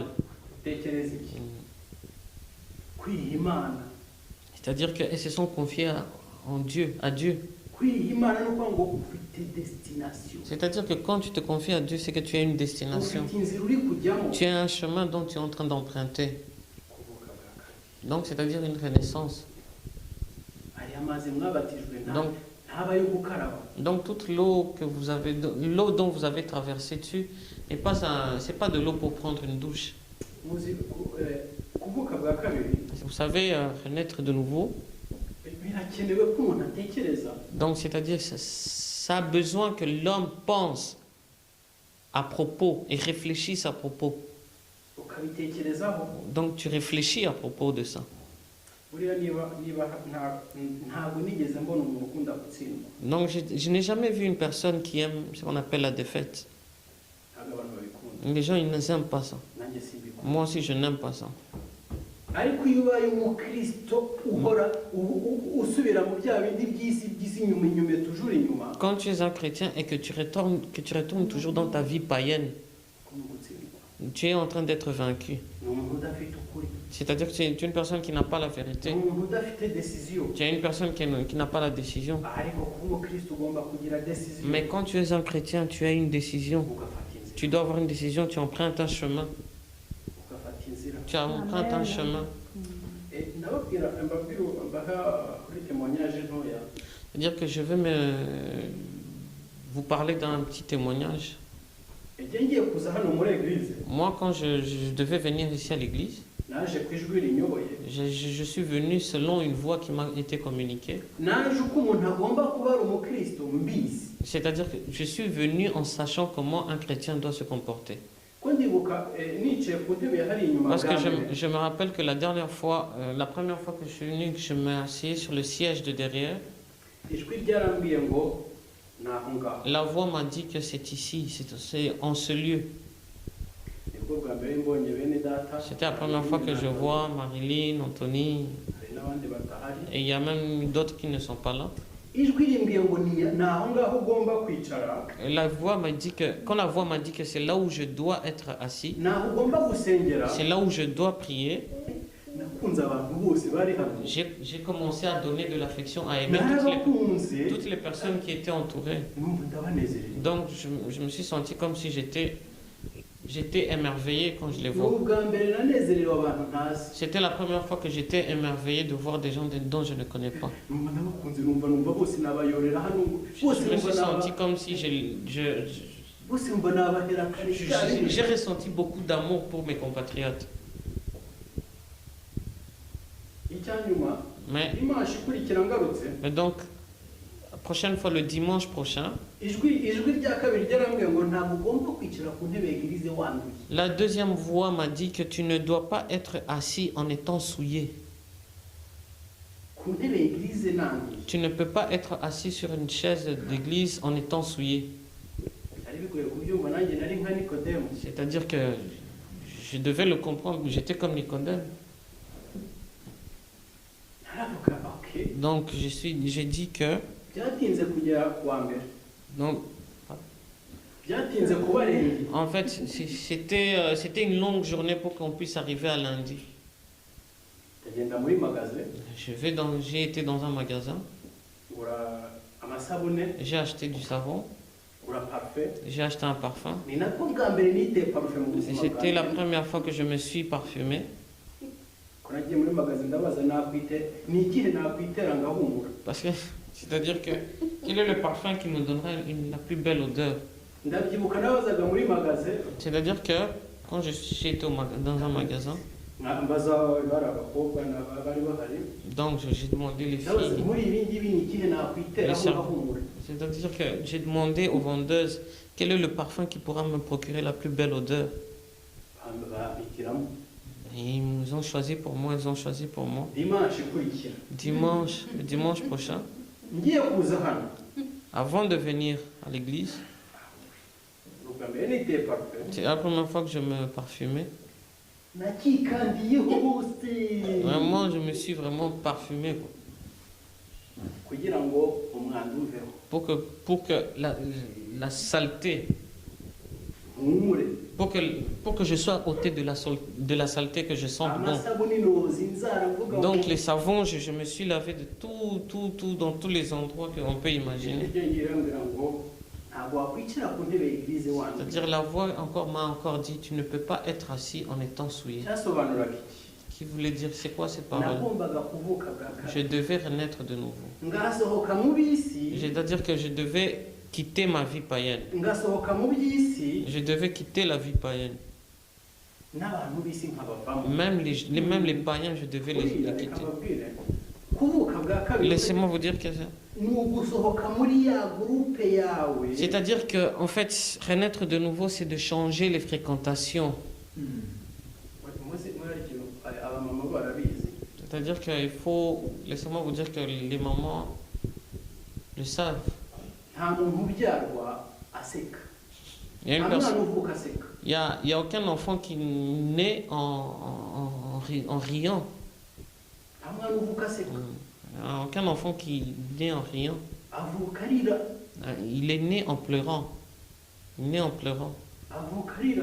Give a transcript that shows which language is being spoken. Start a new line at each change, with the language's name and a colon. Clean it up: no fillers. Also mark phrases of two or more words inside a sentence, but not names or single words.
Kinyarwanda: utekereza iki? kwiha Imana.
French: c'est-à-dire qu'elles se sont confiées à Dieu.
Kinyarwanda: kwiha Imana no kuvuga ngo ufite destination.
French: C'est-à-dire que quand tu te confies à Dieu, c'est que tu as une destination.
Kinyarwanda: ufite inzira uri kujyamo.
French: Tu as un chemin dont tu es en train d'emprunter.
Kinyarwanda: kuvuka bwa kabiri.
French: Donc, c'est-à-dire une renaissance.
Kinyarwanda: aya mazi mwabatijwe
French: Donc,
Kinyarwanda: ntaba yo gukaraba.
French: Donc toute l'eau que vous avez, l'eau dont vous avez traversé dessus, c'est pas de l'eau pour prendre une douche.
Kinyarwanda: muzi kuvuka bwa kabiri
French: Vous savez, renaître de nouveau.
Kinyarwanda: birakenewe ko umuntu atekereza.
French: Donc c'est-à-dire ça a besoin que l'homme pense à propos et réfléchisse à propos.
Kinyarwanda: ukabitekerezaho.
French: Donc tu réfléchis à propos de ça.
Kinyarwanda: buriya niba ntabwo nigeze mbona umuntu ukunda gutsindwa.
French: Donc je n'ai jamais vu une personne qui aime ce qu'on appelle la défaite.
Kinyarwanda: ntabwo abantu babikunda.
French: Les gens, ils n'aiment pas ça.
Kinyarwanda: nanjye simbikunda.
French: Moi aussi, je n'aime pas ça.
Kinyarwanda: ariko iyo ubaye umukristo uhora usubira mu bya bindi by'isi inyuma toujours inyuma.
French: Quand tu es un chrétien et que tu retournes toujours dans ta vie païenne, tu es en train d'être vaincu.
Kinyarwanda: ni umuntu udafite ukuri.
French: C'est-à-dire que tu es une personne qui n'a pas la vérité.
Kinyarwanda: ni umuntu udafite décision.
French: Tu es une personne qui n'a pas la décision.
Kinyarwanda: ariko kuba umukristo ugomba kugira décision.
French: Mais quand tu es un chrétien, tu as une décision.
Kinyarwanda: ugafata inzira.
French: Tu dois avoir une décision, tu empruntes un chemin.
Kinyarwanda: ugafata inzira.
French: Tu empruntes un chemin.
Kinyarwanda: ndababwira mbaha kuri témoignage ntoya.
French: C'est-à-dire que je vais vous parler d'un petit témoignage.
Kinyarwanda: igihe ngiye kuza hano muri église
French: Moi, quand je devais venir ici à l'église,
Kinyarwanda: naje ku ijwi rinyoboye.
French: je suis venu selon une voix qui m'a été communiquée.
Kinyarwanda: naje uko umuntu agomba kuba ari umukristo mbizi.
French: C'est-à-dire que je suis venu en sachant comment un chrétien doit se comporter.
Kinyarwanda: ko ndibuka nicaye ku ntebe yahari inyuma
French: Parce que
Kinyarwanda: bwa mbere.
French: je me rappelle que la première fois que je suis venu, que je me assis sur le siège de derrière,
Kinyarwanda: ijwi ryarambwiye ngo ni aho ngaho.
French: la voix m'a dit que c'est ici, c'est en ce lieu.
Kinyarwanda: nibwo bwa mbere mbonye bene data.
French: C'était la première fois que je vois Marilyn, Anthony,
Kinyarwanda: hari n'abandi batahari.
French: et il y a même d'autres qui ne sont pas là.
Kinyarwanda: ijwi rimbwiye ngo ni aho ngaho ugomba kwicara.
French: Et quand la voix m'a dit que c'est là où je dois être assis,
Kinyarwanda: ni aho ugomba gusengera.
French: c'est là où je dois prier,
Kinyarwanda: nakunze abantu bose bari hano.
French: j'ai commencé à donner de l'affection, à aimer
Kinyarwanda: narabakunze.
French: toutes les personnes qui étaient entourées.
Kinyarwanda: numva ndabanezerewe.
French: Donc je me suis senti comme si j'étais émerveillé quand je les
Kinyarwanda: ni
French: vois.
Kinyarwanda: ubwa mbere nanezerewe abantu ntazi.
French: C'était la première fois que j'étais émerveillé de voir des gens dont je ne connais pas.
Kinyarwanda: numva ndabakunze numva bose nabayorera hano.
French: Je me suis senti comme si
Kinyarwanda: bose numva nabahera kare cyane.
French: j'ai ressenti beaucoup d'amour pour mes compatriotes.
Kinyarwanda: icyanyuma
French: Mais
Kinyarwanda: dimanche ikurikira ngarutse.
French: donc, la prochaine fois, le dimanche prochain,
Kinyarwanda: ijwi rya kabiri ryarambwiye ngo ntabwo ugomba kwicara ku ntebe y'eglise wanduye.
French: la deuxième voix m'a dit que tu ne dois pas être assis en étant souillé.
Kinyarwanda: ku ntebe y'eglise nanduye.
French: Tu ne peux pas être assis sur une chaise d'église en étant souillé.
Kinyarwanda: ari bigoye kubyumva nanjye nari nka Nikodemu.
French: C'est-à-dire que je devais le comprendre, j'étais comme Nicodème.
Kinyarwanda: naravuga ok.
French: Donc j'ai dit que
Kinyarwanda: byatinze kugera kuwa mbere.
French: donc,
Kinyarwanda: byatinze kuba renge.
French: en fait c'était une longue journée pour qu'on puisse arriver à lundi.
Kinyarwanda: ndagenda muri magasin.
French: J'ai été dans un magasin,
Kinyarwanda: ngura amasabune.
French: j'ai acheté du savon,
Kinyarwanda: ngura parfum.
French: j'ai acheté un parfum.
Kinyarwanda: ni nako bwa mbere niteye parfum mu
French: Et
Kinyarwanda: buzima
French: c'était la
Kinyarwanda: bwanjye.
French: première fois que je me suis parfumé.
Kinyarwanda: ko nagiye muri magasin ndabaza ni ikihe nakwitera ngahumura.
French: Parce que, c'est-à-dire que, quel est le parfum qui me donnerait la plus belle odeur?
Kinyarwanda: ndabyibuka nabazaga muri magasin.
French: C'est-à-dire que, quand j'ai été dans un magasin,
Kinyarwanda: mbaza bari abakobwa bari bahari.
French: donc j'ai demandé les
Kinyarwanda: ndabaza
French: filles,
Kinyarwanda: muri ibi ngibi ni ikihe nakwitera ngahumura.
French: c'est-à-dire que j'ai demandé aux vendeuses quel est le parfum qui pourra me procurer la plus belle odeur.
Kinyarwanda: bahitiramo.
French: Et ils nous ont choisi pour moi, ils ont choisi pour moi.
Kinyarwanda: dimanche ikurikira.
French: Le dimanche prochain,
Kinyarwanda: ngiye kuza hano.
French: avant de venir à l'église,
Kinyarwanda: ni ubwa mbere niteye parufe
French: C'est la première fois que je me parfumais.
Kinyarwanda: nakikandiyeho hose
French: Vraiment, je me suis vraiment parfumé quoi.
Kinyarwanda: kugira ngo umwanda uveho
French: Pour que la saleté,
Kinyarwanda: mpumure
French: pour que je sois à côté de la saleté, que je sente bon.
Kinyarwanda: amasabuni noza inzara mvuga
French: Donc les savons, je me suis lavé de tout, dans tous les endroits qu'on peut imaginer.
Kinyarwanda: iryo ngira ngo ntabwo wakwicara ku ntebe y'igirize wanjye
French: C'est-à-dire la voix m'a encore dit, tu ne peux pas être assis en étant souillé.
Kinyarwanda: cyasobanuraga iki
French: Qui voulait dire, c'est quoi ces paroles?
Kinyarwanda: nagombaga kuvuka bwa
French: Je
Kinyarwanda: kabiri
French: devais renaître de nouveau.
Kinyarwanda: ngasohoka mu bisi
French: C'est-à-dire que je devais quitter ma vie païenne.
Kinyarwanda: ngasohoka mu by'isi
French: Je devais quitter la vie païenne.
Kinyarwanda: n'abantu b'isi nkabavamo
French: Même les païens, je devais les
Kinyarwanda: Buriya
French: quitter.
Kinyarwanda: reka mbabwire kuvuka bwa kabiri
French: Laissez-moi vous dire que
Kinyarwanda: ni ugusohoka muri ya gurupe yawe
French: c'est-à-dire que en fait, renaître de nouveau, c'est de changer les fréquentations.
Kinyarwanda: abamama barabizi
French: C'est-à-dire qu'il faut, laissez-moi vous dire que les mamans le savent.
Kinyarwanda: nta muntu ubyarwa aseka
French: Il y a, une
Kinyarwanda: nta
French: personne,
Kinyarwanda: mwana uvuka aseka
French: il y a aucun enfant qui naît en riant.
Kinyarwanda: nta mwana uvuka aseka
French: Il y a aucun enfant qui naît en riant.
Kinyarwanda: avuka arira
French: Il est né en pleurant. Il est né en pleurant.
Kinyarwanda: avuka arira